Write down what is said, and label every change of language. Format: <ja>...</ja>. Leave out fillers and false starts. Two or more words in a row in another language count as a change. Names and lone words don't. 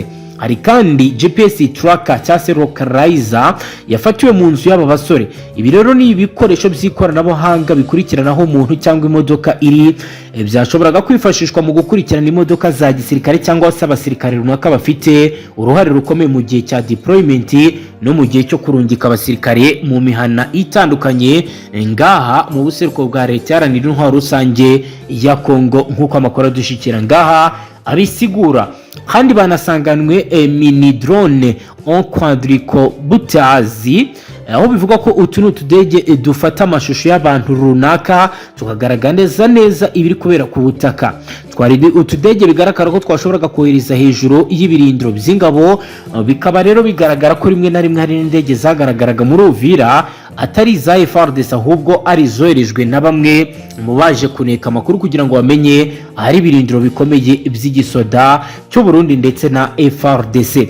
<rn>Hari kandi</rn> <en>GPS tracker</en> <rn>cyangwa se localizer yafatiwe mu nzu y'aba basore. Ibi rero ni ibikoresho by'ikoranabuhanga bikurikiranaho umuntu cyangwa imodoka iri, byashoboraga kwifashishwa mu gukurikirana imodoka za gisirikare cyangwa se abasirikare runaka bafite uruhare rukomeye mu gihe cya deployment no mu gihe cyo kurungika abasirikare mu mihana itandukanye ngaha mu buseruko bwa leta iharanira intwaro rusange ya Kongo, nk'uko amakuru adushikira ngaha abisigura. Kandi banasanganwe</rn> <en>mini drone</en> <rn>en quadricopters, aho bivuga ko utu n'utudege dufata amashusho y'abantu runaka tukagaragaza neza ibiri kubera ku butaka. Twari utudege bigaragara ko twashoboraga kohereza hejuru y'ibirindiro by'ingabo, bikaba rero bigaragara ko rimwe na rimwe hari n'indege zagaragaraga muri Uvira atari za FARDC ahubwo ari zoherejwe na bamwe mu baje kuneka amakuru kugira ngo bamenye ahari ibirindiro bikomeye by'igisoda cyo Burundi ndetse na FARDC.</rn>